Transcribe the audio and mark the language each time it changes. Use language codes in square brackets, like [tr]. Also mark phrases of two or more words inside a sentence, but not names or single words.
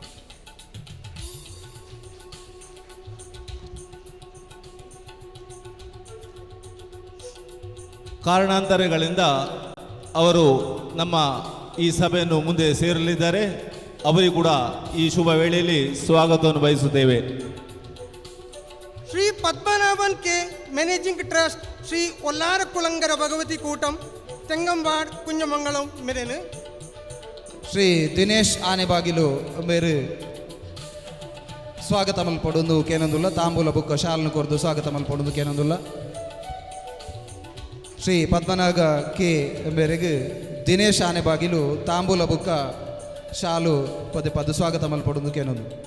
[kn] ಕಾರಣಾಂತರಗಳಿಂದ ಅವರು ನಮ್ಮ ಈ ಸಭೆಯನ್ನು ಮುಂದೆ ಸೇರಲಿದ್ದಾರೆ. ಅವರಿಗೂ ಕೂಡ ಈ ಶುಭ ವೇಳೆಯಲ್ಲಿ ಸ್ವಾಗತವನ್ನು ಬಯಸುತ್ತೇವೆ. [tcy] ಶ್ರೀ ಪದ್ಮನಾಭನ್ ಕೆ [en] managing trust [tcy] ಶ್ರೀ ಒಲ್ಲಾರ ಕುಲಂಗರ ಭಗವತಿ ಕೂಟಂ ತೆಂಗಂಬಾಡ್ ಕುಂಜಮಂಗಳಂ ಮೆರೆನು ಶ್ರೀ ದಿನೇಶ್ ಆನೆಬಾಗಿಲು ಮೇರು ಸ್ವಾಗತ ಮಲ್ಪಡೊಂದು ಕೇನೊಂದುಲ್ಲ ತಾಂಬೂಲ ಬುಕ್ಕ ಶಾಲ್ನು ಕೊರ್ದು ಸ್ವಾಗತ ಮಲ್ಪಡೊಂದು ಕೇನೊಂದುಲ್ಲ ಶ್ರೀ ಪದ್ಮನಾಗ ಕೆ ಮೇರೆಗೆ ದಿನೇಶ್ ಆನೆಬಾಗಿಲು ತಾಂಬೂಲ ಬುಕ್ಕ ಶಾಲು ಪದೇ ಪದ ಸ್ವಾಗತ ಮಲ್ಪಡೊಂದು ಕೇನೊಂದು